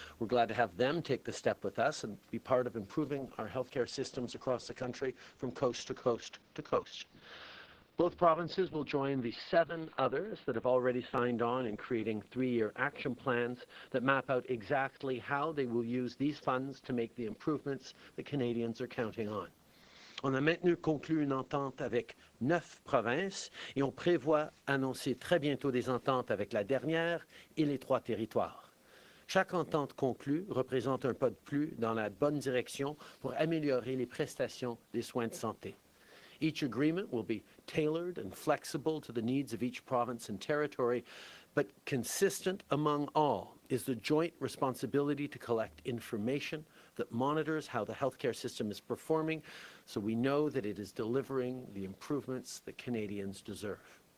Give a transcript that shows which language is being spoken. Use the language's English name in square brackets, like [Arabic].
[English] We're glad to have them take the step with us and be part of improving our healthcare systems across the country from coast to coast to coast. Both provinces will join the 7 others that have already signed on in creating 3-year action plans that map out exactly how they will use these funds to make the improvements that Canadians are counting on. [French] On a maintenant conclu une entente avec 9 provinces et on prévoit annoncer très bientôt des ententes avec la dernière et les 3 territoires. Chaque entente conclue représente un pas de plus dans la bonne direction pour améliorer les prestations des soins de santé. [English] Each agreement will be tailored and flexible to the needs of each province and territory, but consistent among all is the joint responsibility to collect information that monitors how the healthcare system is performing, so we know that it is delivering the improvements that Canadians deserve.